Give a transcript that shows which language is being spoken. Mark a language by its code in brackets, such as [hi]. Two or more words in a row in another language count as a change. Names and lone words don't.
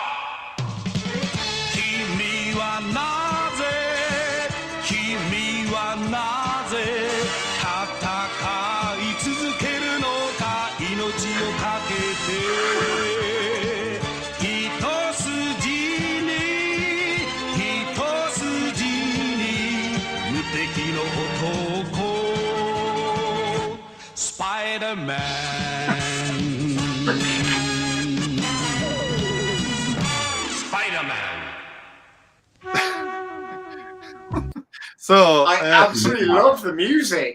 [ja] 君はなぜ戦い続けるのか命をかけて一筋に無敵の男 Spider-Man. [en] So I absolutely love the music.